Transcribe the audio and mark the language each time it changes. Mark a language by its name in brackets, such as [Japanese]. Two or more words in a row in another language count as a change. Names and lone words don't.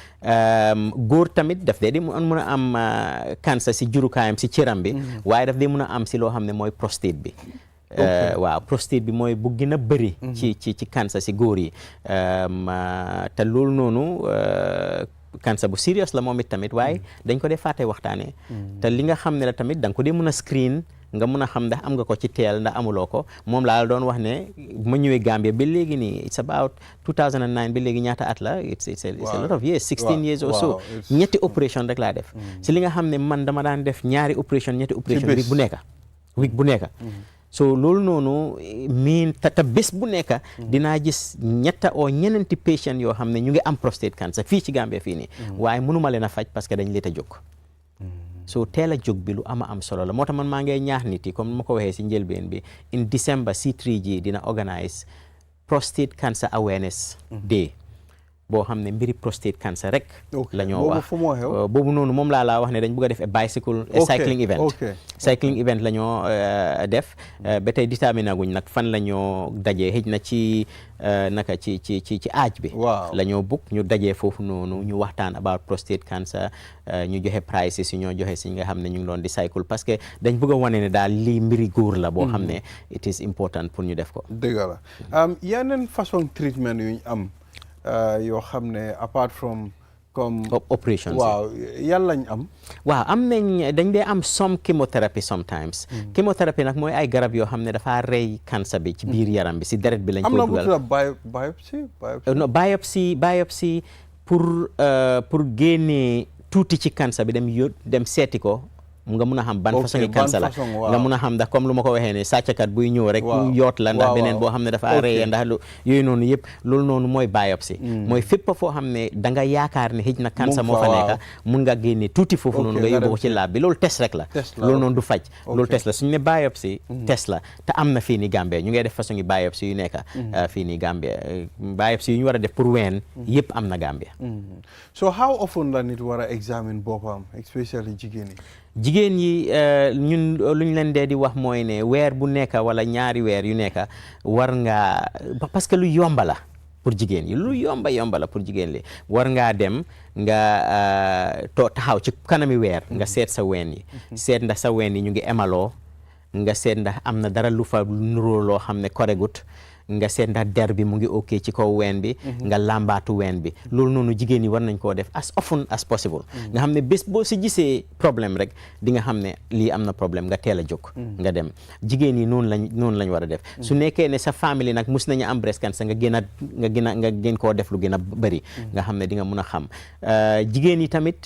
[Wolof] góor tamit daf dee di mën a am cancer si jurukaayam si cëram bi waaye daf dee mën a am si loo xam ne mooy prostate bi waaw prostate bi mooy bu gën a bëri ci cancer si góor yi te loolu noonu cancer bu serious la moom it tamit waaye dañ ko dee fàtte waxtaanee te li nga xam ne la tamit da nga ko dee mën a screen nga mën a xam ndax am nga ko ci teel ndax amuloo ko moom laa la doon wax ne bu ma ñëwee Gambia ba léegi nii [English] it's about 2009 [Wolof] ba léegi ñaata at la [English] it's a lot of years 16 years [Wolof] or so ñetti opération rek laa def si li nga xam ne man dama daan def ñaari opération ñetti opération week bu nekk so loolu noonu miin te bés bu nekk dinaa gis ñetta oo ñeneenti patient yoo xam ne ñu ngi am [English] prostate cancer [Wolof] fii ci Gambia fii nii waaye mënuma leen a faj parce que dañ leen a jóg so teel a jóg bi lu am solo la moo tax man maa ngi ñaax nit yi comme ma ko waxee si njëlbeen bi [English] in December [Wolof] C3G dina organise [English] prostate cancer awareness day [Wolof] boo xam ne mbiri [English] prostate cancer [Wolof] rek la ñoo wax boobu noonu moom laa wax ne dañ bëgg a def [English] cycling event [Wolof] la ñoo def ba tey déterminé guñ nag fan la ñoo dajee xëj na ci naka ci aaj bi la ñoo bugg ñu dajee foofu noonu ñu waxtaan [English] about prostate cancer [Wolof] ñu joxe prices yi ñoo joxe si nga xam ne ñu ngi doon di cycle parce que dañ bëgg a wane ne daal lii mbiri góor la boo xam ne [English] it is important [Wolof] pour ñu def ko dëgg la yeneen façon treatment yu ñu am yoo xam ne [English] apart from [Wolof] comme operations waaw yan lañ am. waaw am nañ dañ dee am [English] some chemotherapy sometimes. [Wolof] chemotherapy nag mooy ay garab yoo xam ne dafa rey cancer bi ci biir yaram bi si deret bi lañ ko dugal. am na bu tudd biopsie pour génnee tuuti ci cancer bi dem seeti ko. nga mun a xam ban façon cancer la nga mun a xam ndax comme lu ma ko waxee ne sàcckat buy ñëw rek yoot la ndax beneen boo xam ne dafa reye ndax yooyu noonu yëpp loolu noonu mooy biopsie mooy fépp foo xam ne da nga yaakaar ne xëj na cancer moo fa nekk mun nga génne tuuti foofu noonu nga yóbbu ko ci laab bi loolu test rek la loolu noonu du faj loolu test la suñu ne biopsie test la te am na fii ni Gambie ñu ngay def façon yi biopsie yu nekk fii ni Gambie biopsie yu ñu war a def pour ween yëpp am na Gambie. [English] So how often [Wolof] la nit war a examine boppam especially jigéen yi. jigéen yi ñun lu ñu leen dee di wax mooy ne weer bu nekk wala ñaari weer yu nekk war nga parce que lu yomba la pour jigéen yi lu yomba la pour jigéen li war ngaa dem nga taxaw ci kanami weer nga seet sa ween yi seet ndax sa ween yi ñu ngi emaloo nga seet ndax am na dara lu fa nuroo loo xam ne koregut nga seet ndax der bi mu ngi ok ci kaw ween bi nga làmbaatu ween bi loolu noonu jigéen yi war nañ koo def [English] as often as possible [Wolof] nga xam ne bés boo si gisee problème rek di nga xam ne lii am na problème nga teel a jóg nga dem jigéen yi noonu lañ war a def su nekkee ne sa famille nag mus nañu am [English] breast cancer [Wolof] nga gën koo def lu gën a bëri nga xam ne di nga mun a xam jigéen yi tamit